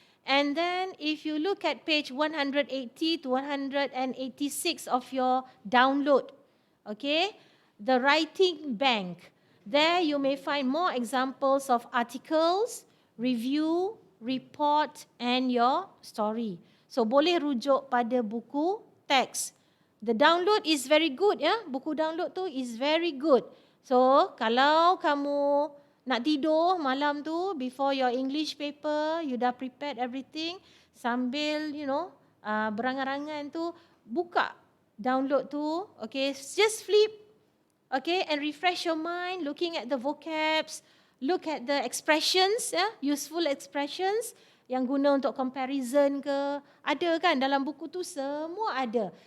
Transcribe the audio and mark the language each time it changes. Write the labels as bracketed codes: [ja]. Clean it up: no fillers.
[en] And then if you look at page 180 to 186 of your download, okay, the writing bank, there you may find more examples of articles, review, report and your story. [ms] So boleh rujuk pada buku teks. [en] The download is very good ya. [ms] Buku download tu [en] is very good. So [ms] kalau kamu nak tidur malam tu [en] before your English paper, you [ms] dah [en] prepared everything, [ms] sambil berangan-angan tu, buka download tu, [en] okay, just flip, okay, and refresh your mind looking at the vocabs, look at the expressions, useful expressions [ms] yang guna untuk [en] comparison [ms] ke, ada kan dalam buku tu, semua ada.